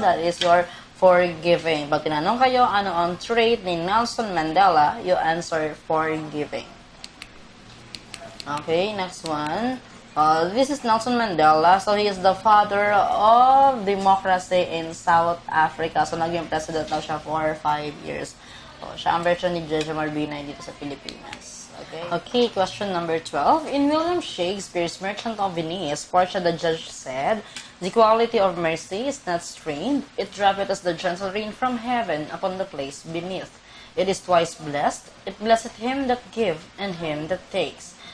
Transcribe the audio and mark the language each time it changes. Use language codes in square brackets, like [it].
[en] That is your forgiving. [tl] Pag tinanong kayo, ano ang trait ni Nelson Mandela, [en] you answer forgiving. Okay, next one. This is Nelson Mandela. So, he is the father of democracy in South Africa. [tl] So, naging president na siya for 5 years. So, siya ang version ni Jeje Marbinay dito sa Pilipinas. [en] Okay, question number 12. In William Shakespeare's Merchant of Venice, Portia the judge said, "The quality of mercy is not strained. It droppeth as the gentle rain from heaven upon the place beneath. It is twice blessed. It blesseth him that give and him that takes.